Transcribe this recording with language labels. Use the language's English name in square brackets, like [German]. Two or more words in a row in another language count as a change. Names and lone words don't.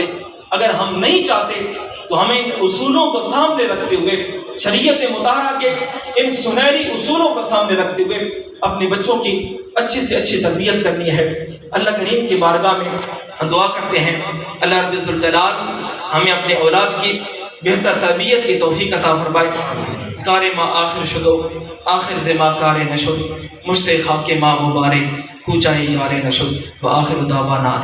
[Urdu] اگر ہم نہیں چاہتے تو ہمیں ان اصولوں کو سامنے رکھتے ہوئے، شریعت مطہرہ کے ان سنہری اصولوں کو سامنے رکھتے ہوئے اپنے بچوں کی اچھی سے اچھی تربیت کرنی ہے۔ اللہ کریم کی بارگاہ میں ہم دعا کرتے ہیں اللہ رب الجلال ہمیں اپنے اولاد کی بہتر تربیت کی توفیق عطا فرمائے۔ [Persian] کار ما آخر شدو آخر زما کار نشد، مشت خاک ما غبارے کوچاہے یار نشد، [Arabic] وآخر دعوانا